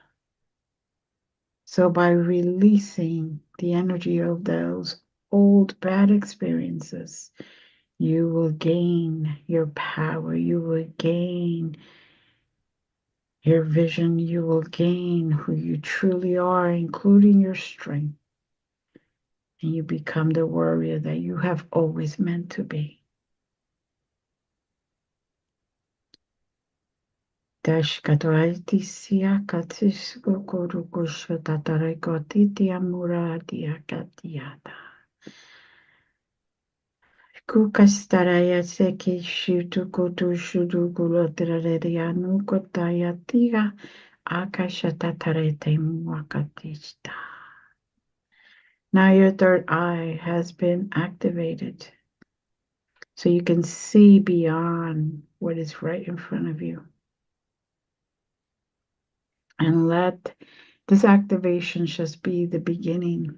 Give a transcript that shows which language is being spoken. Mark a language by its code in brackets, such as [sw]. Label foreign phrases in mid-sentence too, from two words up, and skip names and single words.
[en] So, by releasing the energy of those old bad experiences, you will gain your power, you will gain your vision, you will gain who you truly are, including your strength, and you become the warrior that you have always meant to be. Dashkatwaitisia katisco korukusha tataraikotitia muradia katiata. Kukastaraya seki shutu kutu shudu gulotrarianu kotaya tiga akashatatarete muakatista. Now your third eye has been activated, so you can see beyond what is right in front of you. And let this activation just be the beginning.